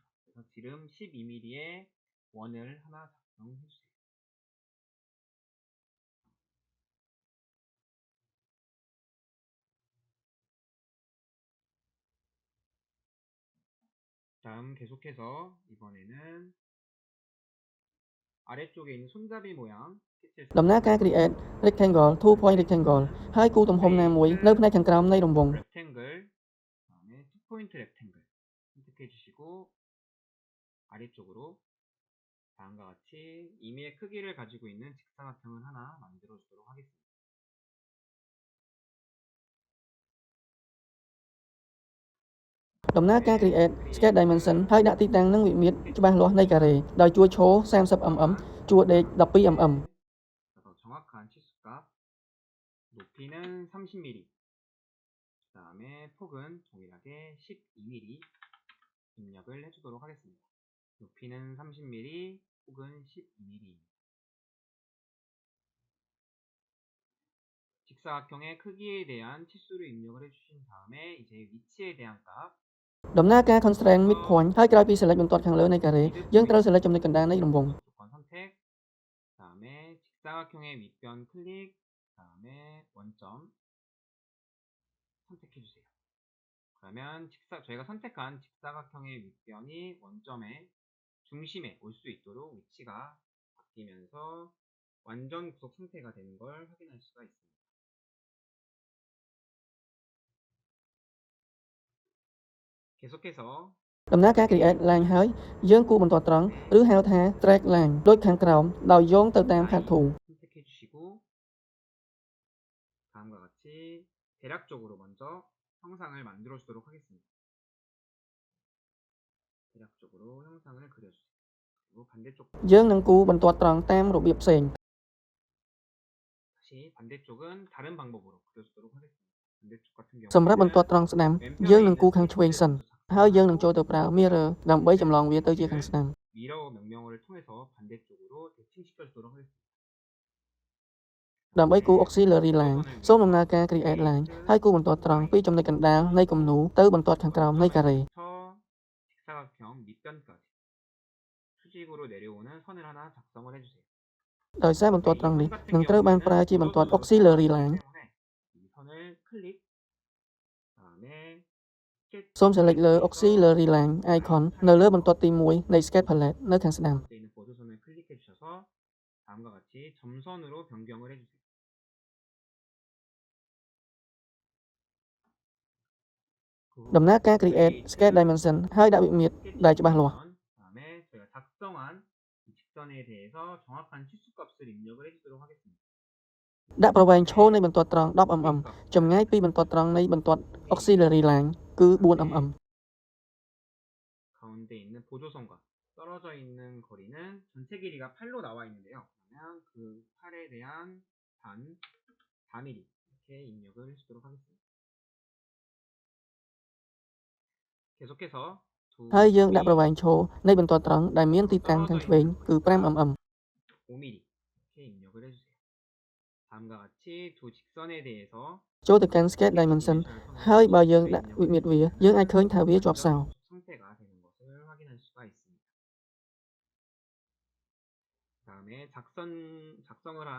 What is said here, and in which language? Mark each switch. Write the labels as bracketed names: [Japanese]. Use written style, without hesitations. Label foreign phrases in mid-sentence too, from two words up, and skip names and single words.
[Korean] 그래서 지름 12mm의 원을 하나 작성해주세요. 다음 계속해서 이번에는 아래쪽에 있는 손잡이 모양 [Khmer] ដំណើរការ [English] create rectangle 2 point rectangle [Khmer] ហើយគូទំហំណាមួយនៅផ្នែកខាងក្រោមនៃរង្វង់ [Korean] 렉탱글 다음에 투포인트 렉탱글 선택해 주시고 아래쪽으로 다음과 같이 임의의 크기를 가지고 있는 직사각형을 하나 만들어 주도록 하겠습니다. [Khmer] ដំណើរការ [English] create sketch dimension [Khmer] ហើយដាក់ទីតាំងនិងវិមាត្រច្បាស់លាស់នៃការ៉េដោយជួរឈរ 30mm ជួរដេក 12mm [Korean] 그래서 정확한 치수값 높이는 30mm 그 다음에 폭은 동일하게 12mm 입력을 해주도록 하겠습니다. 높이는 30mm, 폭은 12mm입니다. 직사각형의 크기에 대한 치수를 입력을 해주신 다음에 이제 위치에 대한 값 [Khmer] ដំណើរការ [English] constraint midpoint [Khmer] ហើយក្រោយពី select បន្ទាត់ខាងលើនៃការ៉េយើងត្រូវ select ចំណុចកណ្ដាលនៃរង្វង់ [Korean] 조건 선택 그다음에 직사각형의 윗변 클릭 그다음에 원점 선택해 주세요. 그러면 저희가 선택한 직사각형의 윗변이 원점의 중심에 올 수 있도록 위치가 바뀌면서 완전 구속 상태가 되는 걸 확인할 수가 있습니다. 계속해서 [Khmer] ដំណើរការ [English] create line [Khmer] ហើយយើងគូសបន្ទាត់ត្រង់ឬហៅថា [English] track line [Khmer] ដូចខាងក្រោមដោយយោងទៅតាម [English] path tool [Korean] 선택해 주시고 다음과 같이 대략적으로 먼저 형상을 만들어 주도록 하겠습니다. 대략적으로 형상을 그려주세요. 그리고 반대쪽 [Khmer] យើងនឹងគូសបន្ទាត់ត្រង់តាមរបៀបផ្សេង [Korean] 다시 반대쪽은 다른 방법으로 그려주도록 하겠습니다. 반대쪽 같은 [Khmer] សម្រាប់បន្ទាត់ត្រង់ស្ដាំយើងនឹងគូសខាងឆ្វេងសិនហើយយើងនឹងចូលទៅប្រើ mirror ដើម្បីចម្លងវាទៅជាខាងស្ដាំ [Korean] 미러 명령어를 통해서 반대쪽으로 대칭시켜 주도록 하겠습니다. [Khmer] ដើម្បីគូស [English] auxiliary line [Khmer] សូមដំណើរការ [English] create line [Khmer] ហើយគូសបន្ទាត់ត្រង់ពីចំណុចកណ្ដាលនៃគំនូរទៅបន្ទាត់ខាងក្រោមនៃការ៉េ [Korean] 직사각형 밑변까지 수직으로 내려오는 선을 하나 작성을 해주세요. [Khmer] ដោយសារបន្ទាត់ត្រង់នេះនឹងត្រូវបានប្រើជាបន្ទាត់ [English] auxiliary line [Korean] 이 선을 클릭 다음에 [Khmer] សូម select លើ [English] auxiliary line icon [Khmer] នៅលើបន្ទាត់ទី1នៃ [English] sketch palette [Khmer] នៅខាងស្ដាំ [Korean] 있는 보조선을 클릭해 주셔서 다음과 같이 점선으로 변경을 해주세요. [Khmer] ដំណើរការ [English] create sketch dimension [Khmer] ហើយដាក់វិមាត្រដែលច្បាស់លាស់ [Korean] 다음에 저희가 작성한 이 직선에 대해서 정확한 치수값을 입력을 해주도록 하겠습니다. [Khmer] ដាក់ប្រវែងឈរនៃបន្ទាត់ត្រង់ 10mm ចម្ងាយពីបន្ទាត់ត្រង់នៃបន្ទាត់ [English] auxiliary line [Khmer] គឺ 4mm [Korean] 가운데 있는 보조선과 떨어져 있는 거리는 전체 길이가 8로 나와 있는데요. 그러면 그 8에 대한 4mm 이렇게 입력을 해주도록 하겠습니다. 계속해서 [Khmer] ហើយយើងដាក់ប្រវែងឈរនៃបន្ទាត់ត្រង់ដែលមានទីតាំងខាងឆ្វេងគឺ 5mm [Korean] 5mm 이렇게 입력을 해주세요. 다음과 같이 두 직선에 대해서 [Khmer] ចូលទៅកាន់ [English] sketch dimension [Khmer] ហើយបើយើងដាក់វិមាត្រវាយើងអាចឃើញថាវាជាប់សោ [Korean] 상태가 되는 것을 확인할 수가 있습니다. 다음에 작성을 한